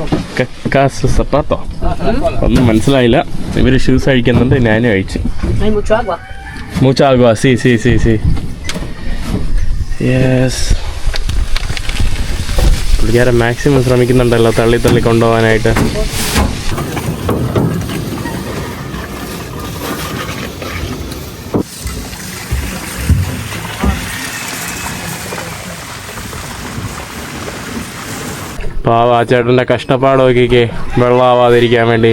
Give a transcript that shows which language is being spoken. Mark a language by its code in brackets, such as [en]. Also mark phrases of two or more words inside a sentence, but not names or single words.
[ml] സപ്പാത്തോ ഒന്നും മനസ്സിലായില്ല. ഇവര് ഷൂസ് കഴിക്കുന്നുണ്ട്, ഞാനും കഴിച്ചു. [es] Hay mucho agua. Mucha agua, sí. Yes. [ml] പുള്ളിക്കാരൻ മാക്സിമം ശ്രമിക്കുന്നുണ്ടല്ലോ തള്ളി കൊണ്ടുപോകാനായിട്ട്. പാവ ആ ചേട്ടൻ്റെ കഷ്ടപ്പാട് നോക്കിക്കേ, വെള്ളമാവാതിരിക്കാൻ വേണ്ടി.